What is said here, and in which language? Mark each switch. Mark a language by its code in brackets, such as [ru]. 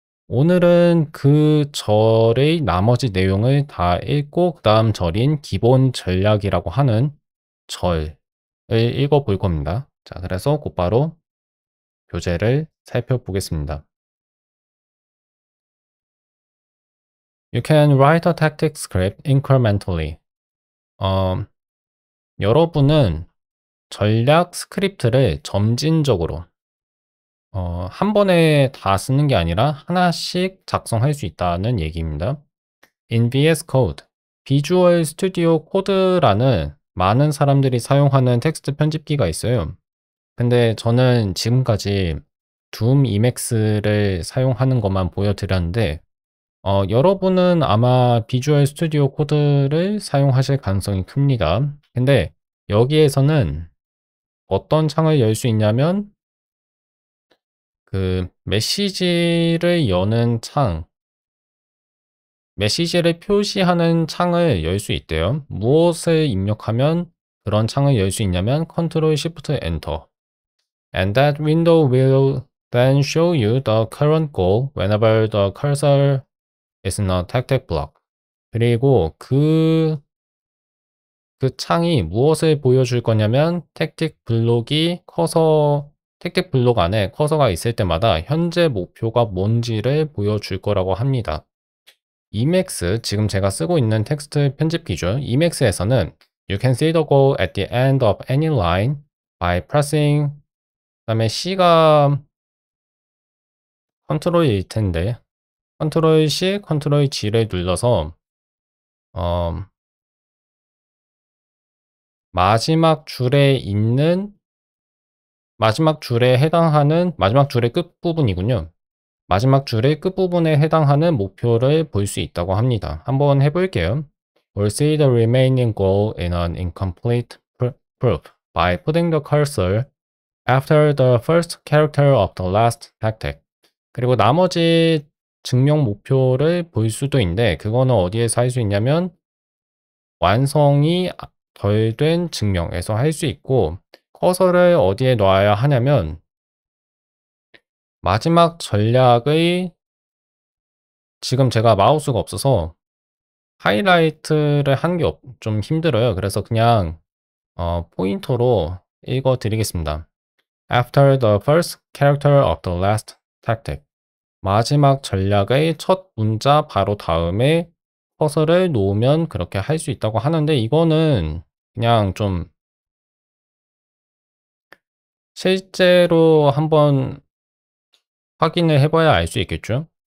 [ko] 오늘은 그 절의 나머지 내용을 다 읽고 그 다음 절인 기본 전략이라고 하는 절을 읽어볼 겁니다. 자, 그래서 곧바로 교재를 살펴보겠습니다. [en] You can write a tactic script incrementally. [ko] 여러분은 전략 스크립트를 점진적으로 한 번에 다 쓰는 게 아니라 하나씩 작성할 수 있다는 얘기입니다. [en] In VS Code, [ko] 비주얼 스튜디오 코드라는 많은 사람들이 사용하는 텍스트 편집기가 있어요. 근데 저는 지금까지 둠 이맥스를 사용하는 것만 보여드렸는데 여러분은 아마 비주얼 스튜디오 코드를 사용하실 가능성이 큽니다. 근데 여기에서는 어떤 창을 열 수 있냐면 그 메시지를 여는 창, 메시지를 표시하는 창을 열 수 있대요. 무엇을 입력하면 그런 창을 열 수 있냐면 Ctrl Shift Enter. [en] And that window will then show you the current goal whenever the cursor is in a tactic block. [ko] 그리고 그 창이 무엇을 보여줄 거냐면 택틱 블록 안에 커서가 있을 때마다 현재 목표가 뭔지를 보여줄 거라고 합니다. Emacs, 지금 제가 쓰고 있는 텍스트 편집기죠. Emacs에서는 [en] You can see the goal at the end of any line by pressing, [ko] 그다음에 C가 컨트롤일 텐데 컨트롤 C, 컨트롤 G를 눌러서 마지막 줄에 해당하는 마지막 줄의 끝부분이군요. 마지막 줄의 끝부분에 해당하는 목표를 볼 수 있다고 합니다. 한번 해볼게요. [en] We'll see the remaining goal in an incomplete proof by putting the cursor after the first character of the last tactic. [ko] 그리고 나머지 증명 목표를 볼 수도 있는데 그거는 어디에서 할 수 있냐면 완성이 덜 된 증명에서 할 수 있고 커서를 어디에 놔야 하냐면 마지막 전략의 지금 제가 마우스가 없어서 하이라이트를 하는 게 좀 힘들어요. 그래서 그냥 포인터로 읽어 드리겠습니다. [en] After the first character of the last tactic. [ko] 마지막 전략의 첫 문자 바로 다음에 커서를 놓으면 그렇게 할 수 있다고 하는데 이거는 그냥 좀 실제로 한번 확인을 해봐야 알 수 있겠죠?